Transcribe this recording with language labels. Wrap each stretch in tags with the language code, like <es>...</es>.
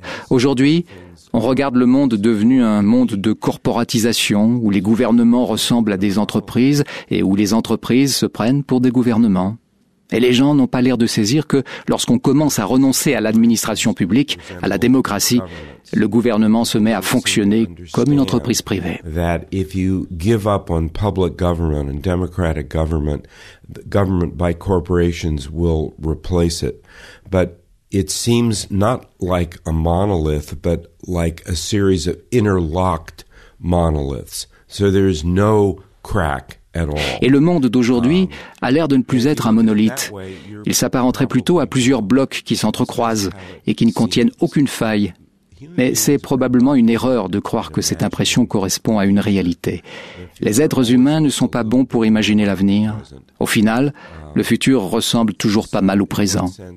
<fr>Aujourd'hui, on regarde le monde devenu un monde de corporatisation où les gouvernements ressemblent à des entreprises et où les entreprises se prennent pour des gouvernements. Et les gens n'ont pas l'air de saisir que lorsqu'on commence à renoncer à l'administration publique, à la démocratie, le gouvernement se met à fonctionner comme une entreprise privée.</fr> <en>That if you give up on public government and democratic government, the government by corporations will replace it. But it seems not like a monolith, but like a series of interlocked monoliths. So there is no crack.</en> <fr>Et le monde d'aujourd'hui a l'air de ne plus être un monolithe. Il s'apparenterait plutôt à plusieurs blocs qui s'entrecroisent et qui ne contiennent aucune faille. Mais c'est probablement une erreur de croire que cette impression correspond à une réalité. Les êtres humains ne sont pas bons pour imaginer l'avenir. Au final, le futur ressemble toujours pas mal au présent.</fr>